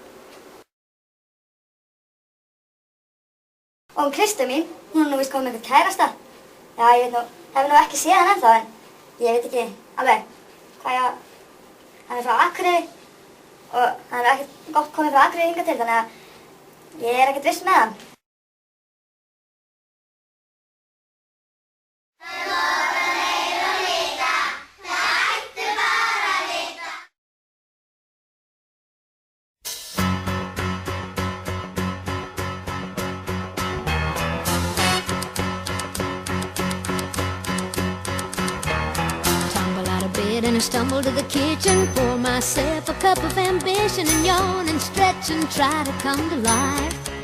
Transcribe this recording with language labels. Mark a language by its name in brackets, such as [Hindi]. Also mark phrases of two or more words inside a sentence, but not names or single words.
[Icelandic] Og Kristi mín, hún er nú víst komið með einhvern kærasta. Já, ég veit nú, hef nú ekki séð hann ennþá en ég veit ekki alveg hvað ég... Hann er frá Akureyri og hann er ekkert gott komið frá Akureyri hingað til þannig að ég er ekkert viss með hann. [English] And I stumble to the kitchen, pour myself a cup of ambition and yawn and stretch and try to come to life.